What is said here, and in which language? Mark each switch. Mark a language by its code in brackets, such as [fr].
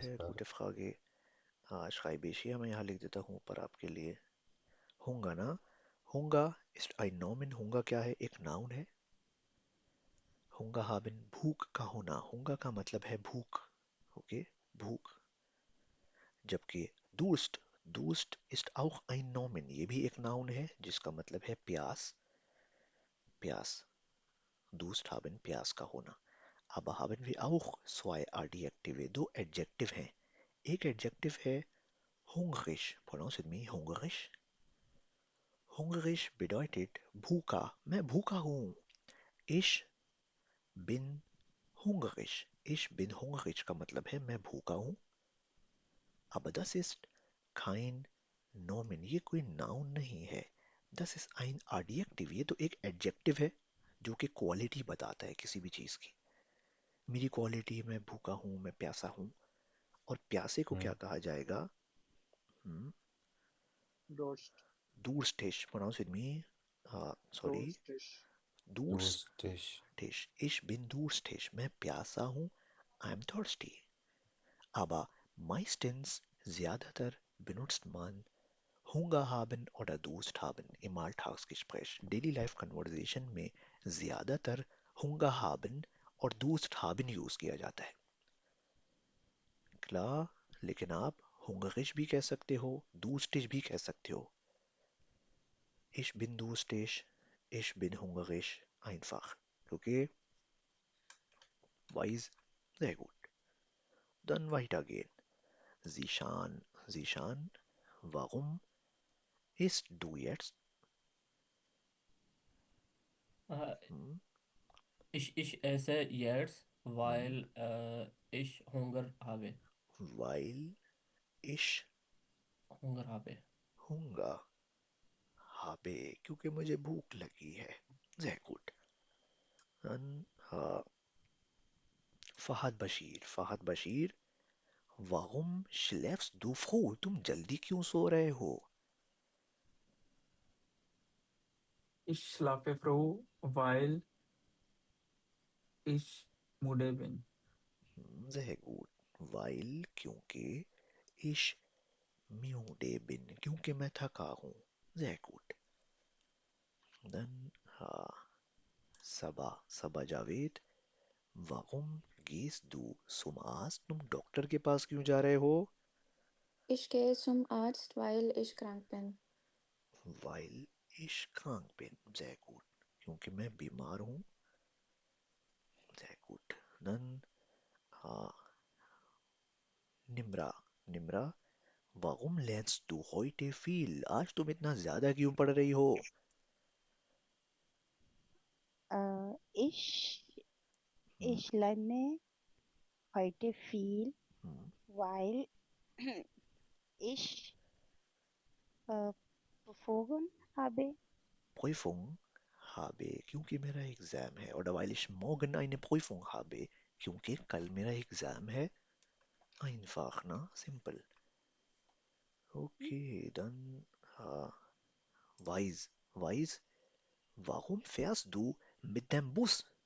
[hi] है, इसका? [de] gute Frage. schreibe ich hier, [hi] मैं यहाँ लिख देता हूँ ऊपर आपके लिए. Hunger ना? [de] Hunger ist ein Nomen. [hi] Hunger क्या है? एक noun है. Hunger haben, भूख का होना. Hunger का मतलब है भूख. Okay? भूख. [de] जबकि Durst, Durst ist auch ein Nomen. [hi] ये भी एक noun है जिसका मतलब है प्यास. प्यास. Durst haben, प्यास का होना. [de] Aber haben wir auch zwei Adjektive, [hi] दो adjective हैं. एक adjective है hungrig. [en] Pronounce with me, hungrig. [de] Hungrig bedeutet भूखा. [hi] मैं भूखा हूँ. [de] Ich bin hungrig. Ich bin hungrig [hi] का मतलब है मैं भूखा हूँ. [de] Aber das ist kein Nomen. [hi] ये कोई noun नहीं है. [de] Das ist ein Adjective. [hi] ये तो एक adjective है जो कि क्वालिटी बताता है किसी भी चीज़ की. मेरी क्वालिटी मैं भूखा हूँ, मैं प्यासा हूँ. और प्यासे को क्या कहा जाएगा? [de] Durst. [en] Durstisch. Pronounce with me. Sorry. [de] Durstisch. Durstisch. Ich bin durstig. [hi] मैं प्यासा हूँ. [en] I am thirsty. [de] Aber meistens, ज्यादातर, benutzt man Hunger haben oder Durst haben im Alltagsgespräch. [hi] Daily Life Conversation में ज्यादातर Hunger haben और Durst haben यूज किया जाता है. Klar, लेकिन आप hungrig भी कह सकते हो, durstig भी कह सकते हो. [de] Ich bin durstig, ich bin hungrig, einfach. Okay? Wise? Sehr gut. Dann weitergehen. Zishan, warum isst du jetzt? Äh, Hm, ich esse jetzt, hm, weil ich Hunger habe. weil ich Hunger habe. [hi] Hunger habe, क्योंकि मुझे भूख लगी है. [de] Sehr gut. Dann फहद बशीर वाहुम schläfst du früh? [hi] तुम जल्दी क्यों सो रहे हो? [de] Ich schlafe froh, weil ich müde bin. Sehr gut. [hi] Weil क्योंकि [de] ich müde bin [hi] क्योंकि मैं थका हूँ. [de] Sehr gut. Dann सबा जावेद warum gehst du zum Arzt? [hi] तुम डॉक्टर के पास क्यों जा रहे हो? [de] Ich gehe zum Arzt, weil ich krank bin. Weil ich krank bin. Sehr gut. [hi] क्योंकि मैं बीमार हूँ. [de] Sehr gut. Dann निम्रा warum lernst du heute viel? [hi] आज तुम इतना ज्यादा क्यों पढ़ रही हो? [de] Ich lerne heute viel, weil ich Prüfungen habe. Prüfung habe [hi] क्योंकि मेरा एग्जाम है. [de] Oder weil ich morgen eine Prüfung habe [hi] क्योंकि कल मेरा एग्जाम है. [de] Einfach, na? Simple. Okay, dann Wise. Warum fährst du mit dem Bus?